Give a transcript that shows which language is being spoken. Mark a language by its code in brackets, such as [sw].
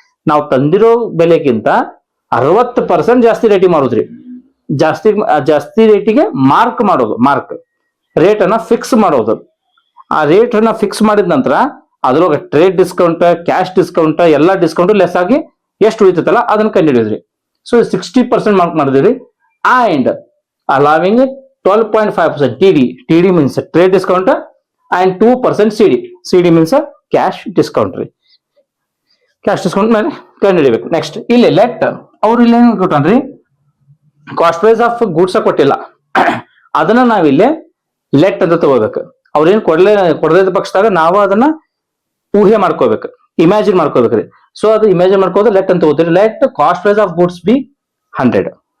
[kn] ನಾವು ತಂದಿರೋ ಬೆಲೆಗಿಂತ 60% ಜಾಸ್ತಿ ರೇಟಿಗೆ ಮಾಡೋದ್ರಿ. ಜಾಸ್ತಿ ರೇಟಿಗೆ ಮಾರ್ಕ್ ಮಾಡೋದು, ಮಾರ್ಕ್ ರೇಟ್ ಅನ್ನ ಫಿಕ್ಸ್ ಮಾಡೋದು. ಆ ರೇಟ್ ಅನ್ನ ಫಿಕ್ಸ್ ಮಾಡಿದ ನಂತರ ಅದ್ರೊಳಗೆ ಟ್ರೇಡ್ ಡಿಸ್ಕೌಂಟ್, ಕ್ಯಾಶ್ ಡಿಸ್ಕೌಂಟ್ ಎಲ್ಲ ಡಿಸ್ಕೌಂಟ್ ಲೆಸ್ ಆಗಿ ಎಷ್ಟು ಉಳಿತೈತಲ್ಲ ಅದನ್ನ ಕಂಡುಹಿಡಿದ್ರಿ. ಸೊ 60% ಮಾರ್ಕ್ ಮಾಡಿದ್ರಿ. [en] And allowing 12.5% TD means trade discount and 2% CD means cash discount ರೀ. [kn] ಕ್ಯಾಶ್ ಡಿಸ್ಕೌಂಟ್ ಮೇಲೆ ಕಂಡುಹಿಡಿಬೇಕು. ನೆಕ್ಸ್ಟ್ ಇಲ್ಲಿ ಲೆಟ್ ಅವ್ರು ಇಲ್ಲಿ ಏನ್ ಕೊಟ್ಟನ್ರಿ, [en] cost price of goods [kn] ಕೊಟ್ಟಿಲ್ಲ, ಅದನ್ನ ನಾವಿಲ್ಲಿ ಲೆಟ್ ಅಂತ ತಗೋಬೇಕು. ಅವ್ರೇನ್ ಕೊಡದ ಪಕ್ಷದಾಗ ನಾವು ಅದನ್ನ ಊಹೆ ಮಾಡ್ಕೋಬೇಕು, ಇಮ್ಯಾಜಿನ್ ಮಾಡ್ಕೋಬೇಕ್ರಿ. ಸೊ ಅದು ಇಮ್ಯಾಜಿನ್ ಮಾಡ್ಕೋದು ಲೆಟ್ ಅಂತ ತಗೋತೀರಿ. [en] Let cost price of goods be 100.